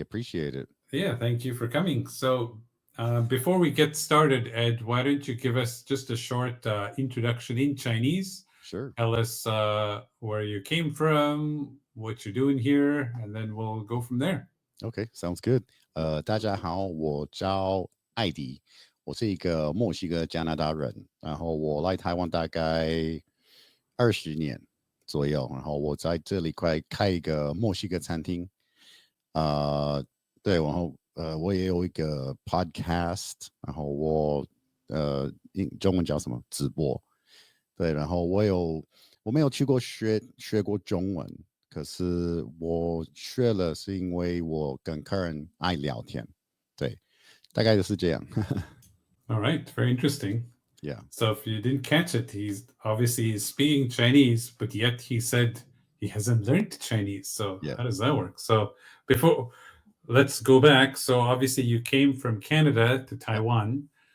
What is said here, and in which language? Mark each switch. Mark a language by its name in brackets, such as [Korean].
[English] Appreciate it. Yeah, thank you for coming. Before we get started, Ed, why don't you give us just a short introduction in Chinese? Sure. Tell us where you came from, what you're doing here, and then we'll go from there. Okay, sounds good. [Chinese] 大家好，我叫艾迪，我是一个墨西哥加拿大人，然后我来台湾大概20年左右，然后我在这里快开一个墨西哥餐厅，对，然后我也有一个 podcast，然后中文叫什么直播，对，然后我没有去过学过中文，可是我学了是因为我跟客人爱聊天，对，大概就是这样。 [English] All right, very interesting. Yeah, So if you didn't catch it, he's speaking Chinese, but yet he said he hasn't learned Chinese. So yeah. how does that work? So before let's go back. So obviously you came from Canada to Yep. Taiwan.